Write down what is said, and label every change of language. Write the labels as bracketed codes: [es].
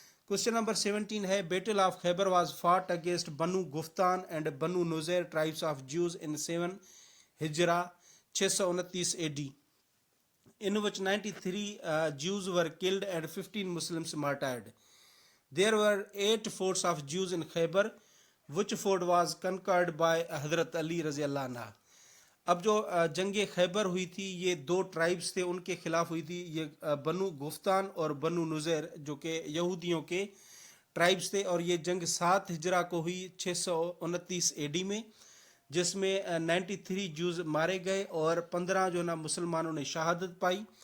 [en] Question number 17 ہے, battle of Khaybar was fought against Banu Ghatafan and Banu Nadir tribes of Jews in 7 ہجرا 629 AD, in which 93 Jews were killed and 15 Muslims martyred. There were 8 forts of Jews in Khaybar. Which fort was conquered by حضرت Ali رضی اللہ عنہ. [ur] اب جو جنگ خیبر ہوئی تھی یہ 2 ٹرائبس تھے, ان کے خلاف ہوئی تھی. یہ بنو گفتان اور بنو نذیر جو کہ یہودیوں کے ٹرائبس تھے, اور یہ جنگ 7 ہجرہ کو ہوئی 629 AD میں, جس میں 93 جوز مارے گئے اور 15 جو نا مسلمانوں نے شہادت پائی.